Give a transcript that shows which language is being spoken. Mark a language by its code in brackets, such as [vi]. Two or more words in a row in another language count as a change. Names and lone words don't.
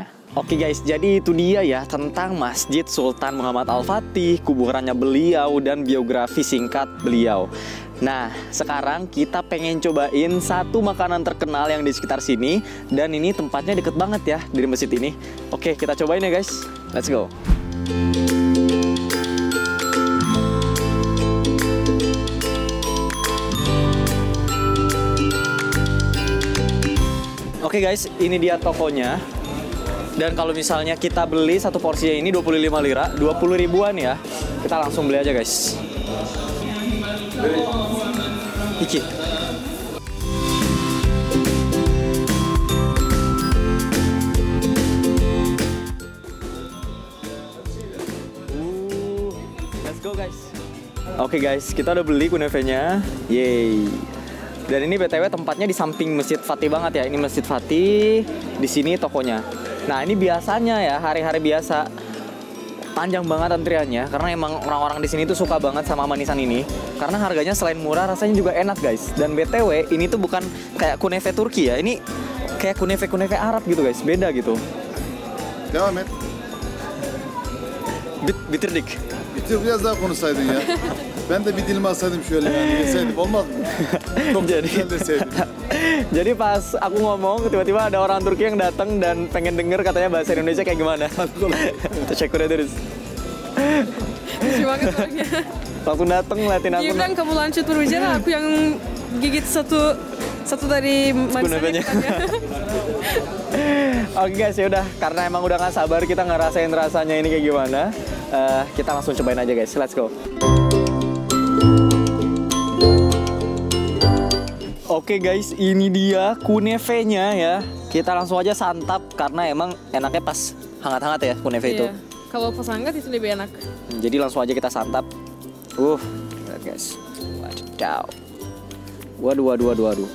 [id] Oke guys, jadi itu dia ya tentang Masjid Sultan Muhammad Al-Fatih, kuburannya beliau, dan biografi singkat beliau. Nah, sekarang kita pengen cobain satu makanan terkenal yang di sekitar sini, dan ini tempatnya deket banget ya dari masjid ini. Oke, kita cobain ya guys. [en] Let's go. [id] Oke guys, ini dia tokonya. Dan kalau misalnya kita beli satu porsinya ini 25 lira, 20 ribuan ya. Kita langsung beli aja guys. Iki. [en] Let's go [id] guys. Oke guys, kita udah beli kunefenya. Yeay. Dan ini BTW tempatnya di samping Masjid Fatih banget ya. Ini Masjid Fatih, di sini tokonya. Nah, ini biasanya ya, hari-hari biasa panjang banget antriannya karena emang orang-orang di sini tuh suka banget sama manisan ini. Karena harganya selain murah, rasanya juga enak, guys. Dan BTW, ini tuh bukan kayak kunefe Turki ya. Ini kayak kunefe Arab gitu, guys. Beda gitu. [tr] Devam et. Bitirdik. Bitir, biraz daha konuşsaydın ya. Ben de bir dilim alsaydım şöyle yani yeseydim olmaz mı? Çok güzel deseydim. [id] Jadi pas aku ngomong tiba-tiba ada orang Turki yang datang dan pengen denger katanya bahasa Indonesia kayak gimana. [tr] Teşekkür ederiz. [id] Lucu banget orangnya. Waktu datang ngeliatin aku. Dia bilang kamu lanjut berbicara, aku yang gigit satu dari manisannya. Oke guys, ya udah, karena emang udah gak sabar kita ngerasain rasanya ini kayak gimana. Kita langsung cobain aja guys. [en] Let's go. [id] Oke guys, ini dia kunefenya ya. Kita langsung aja santap karena emang enaknya pas hangat-hangat ya kunefe itu. Kalau pas hangat itu lebih enak. Jadi langsung aja kita santap. Lihat guys. Waduh.